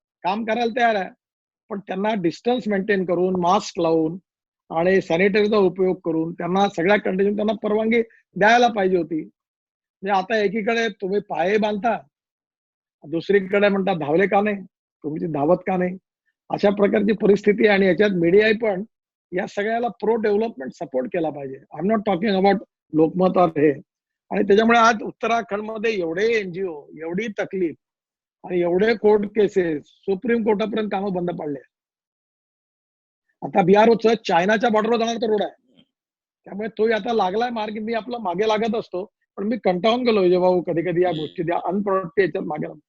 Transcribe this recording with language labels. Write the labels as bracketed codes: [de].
[mr] काम करायला तयार आहे, पण त्यांना डिस्टन्स मेंटेन करून, मास्क लावून आणि सॅनिटरीचा उपयोग करून त्यांना सगळ्या कंडिशन त्यांना परवानगी द्यायला पाहिजे होती. म्हणजे आता एकीकडे तुम्ही पाये बांधता, दुसरीकडे म्हणता धावले का नाही, तुम्ही धावत का नाही, अशा प्रकारची परिस्थिती आहे. आणि याच्यात मीडिया पण या सगळ्याला प्रो डेव्हलपमेंट सपोर्ट केला पाहिजे. [en] I am not talking about Lokmat और हे. [mr] आणि त्याच्यामुळे आज उत्तराखंडमध्ये एवढे एनजीओ, एवढी तकलीफ आणि एवढे कोर्ट केसेस, सुप्रीम कोर्टापर्यंत कामं बंद पडले. आता बीआरओचं चायनाच्या बॉर्डरवर जाणारा रोड आहे, त्यामुळे तो आता लागलाय मार्ग. मी आपला मागे लागत असतो, पण मी कंटाळून गेलो जेव्हा कधी कधी या गोष्टी द्या अनप्रोडक्टिव्ह याच्यात मागे.